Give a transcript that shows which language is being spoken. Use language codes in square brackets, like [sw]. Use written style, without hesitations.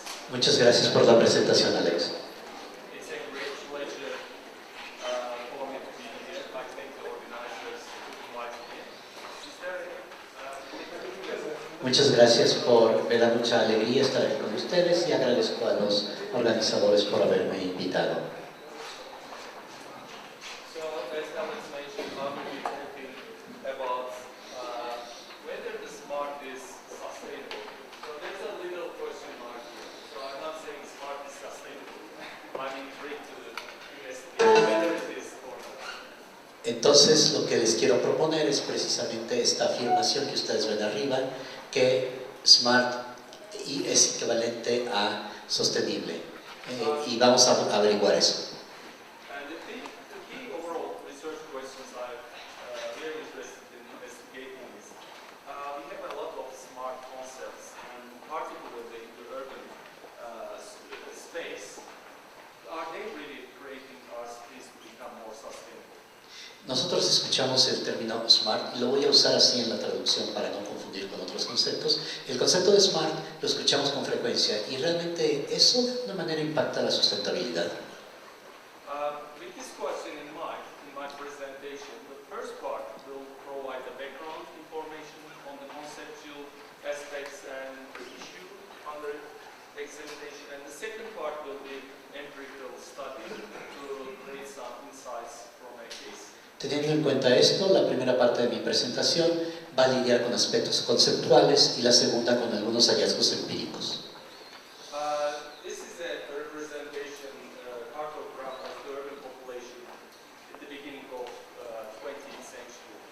[es] Muchas gracias por la presentación, Alex. [en] It's a great pleasure for me to be here. I thank the organizers who invited me. [es] Muchas gracias me da mucha alegría estar aquí con ustedes y agradezco a los organizadores por haberme invitado. [en] So, as Alex mentioned, I'm going to be talking about whether the smart is sustainable. So there's a little question mark here. So I'm not saying smart is sustainable. I'm intrigued to investigate whether it is or not. [es] Entonces, lo que les quiero proponer es precisamente esta afirmación que ustedes ven arriba, que SMART es equivalente a sostenible. Y vamos a averiguar eso. [en] And the key overall research questions I'm very interested in investigating is we have a lot of smart concepts, and particularly in the urban space. Are they really creating our cities to become more sustainable? [es] Nosotros escuchamos el término SMART y lo voy a usar así en la traducción para no confundir con otros conceptos. El concepto de SMART lo escuchamos con frecuencia y realmente eso de alguna manera impacta la sustentabilidad. [en] With this question in mind, in my presentation, the first part will provide the background information on the conceptual aspects and the issue under examination, and the second part will be empirical study to create some insights from a case. [es] Teniendo en cuenta esto, la primera parte de mi presentación va a lidiar con aspectos conceptuales y la segunda con algunos hallazgos empíricos. [en] This is a representation cartograph of the urban population at the beginning of 20th century.